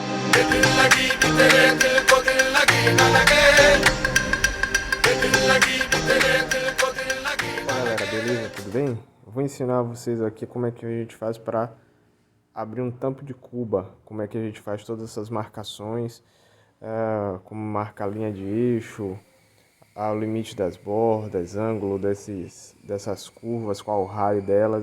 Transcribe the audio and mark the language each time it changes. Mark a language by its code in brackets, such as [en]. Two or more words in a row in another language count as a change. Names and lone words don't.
[hi] ये दिल लगी भी तेरे दिल को दिल लगी न लगे ये दिल लगी भी तेरे दिल को दिल लगी न [pt] Fala galera, [hi] लगे [pt] beleza? Tudo bem? Eu vou ensinar vocês aqui como é que a gente faz para abrir um tampo de cuba, como é que a gente faz todas essas marcações, como marca a linha de eixo, o limite das bordas, ângulo dessas curvas, qual o raio delas.